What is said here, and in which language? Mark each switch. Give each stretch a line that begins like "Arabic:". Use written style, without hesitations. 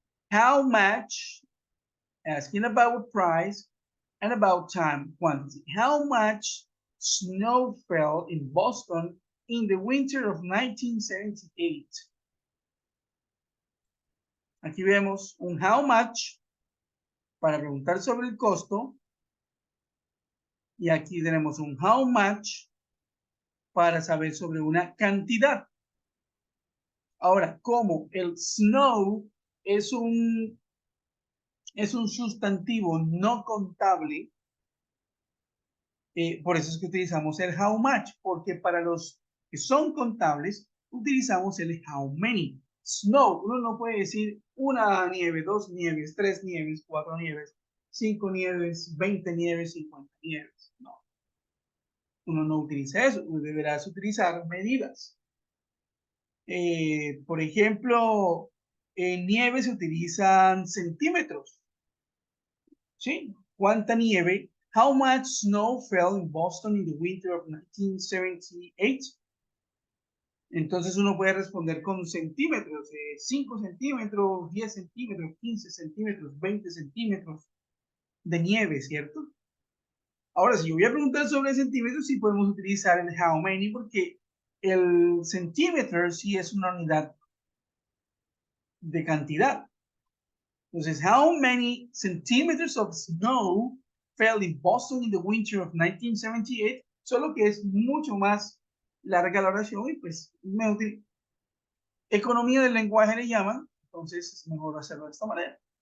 English: How much? Asking about price and about time, quantity. How much snow fell in Boston in the winter of 1978?
Spanish: Aquí vemos un how much para preguntar sobre el costo. Y aquí tenemos un how much para saber sobre una cantidad. Ahora, como el snow es un sustantivo no contable, por eso es que utilizamos el how much, porque para los que son contables, utilizamos el how many. Snow, uno no puede decir una nieve, dos nieves, tres nieves, cuatro nieves, cinco nieves, 20 nieves, 50 nieves. No, uno no utiliza eso, uno deberá utilizar medidas. Por ejemplo, en nieve se utilizan centímetros. ¿Sí? ¿Cuánta nieve?
English: How much snow fell in Boston in the winter of 1978?
Spanish: Entonces uno puede responder con centímetros, 5 centímetros, 10 centímetros, 15 centímetros, 20 centímetros de nieve, ¿cierto? Ahora, si yo voy a preguntar sobre centímetros, sí podemos utilizar el how many, porque el centímetro sí es una unidad de cantidad. Entonces,
English: how many centimeters of snow fell in Boston in the winter of 1978?
Spanish: Solo que es mucho más larga la oración y pues economía del lenguaje le llaman, entonces es mejor hacerlo de esta manera.